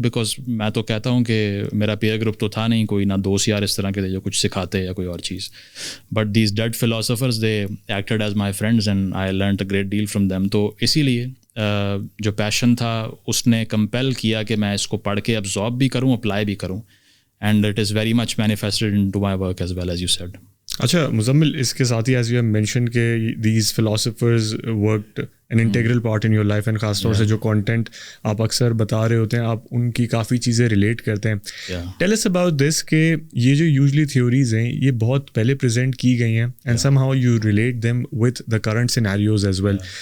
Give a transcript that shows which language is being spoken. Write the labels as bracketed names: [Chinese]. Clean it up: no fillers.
[Urdu] Because میں تو کہتا ہوں کہ میرا پیئر گروپ تو تھا نہیں کوئی، نہ دوست یار اس طرح کے تھے جو کچھ سکھاتے یا کوئی اور چیز. [English] But these dead philosophers they acted as my friends and I learned a great deal from them. [Urdu] تو اسی لیے جو پیشن تھا اس نے کمپیل کیا کہ میں اس کو پڑھ کے ابزارب بھی کروں، اپلائی بھی کروں. [English] And it is very much manifested into my work as well, as you said. [Urdu] اچھا مزمل، اس کے ساتھ ہی [English] as you have mention کہ these philosophers worked an integral part in your life [Urdu] and خاص طور سے جو کانٹینٹ آپ اکثر بتا رہے ہوتے ہیں آپ ان کی کافی چیزیں ریلیٹ کرتے ہیں. [English] tell us about this [Urdu] کہ یہ جو یوزلی تھیوریز ہیں یہ بہت پہلے پریزنٹ کی گئی ہیں [English] And somehow you relate them with the current scenarios as well.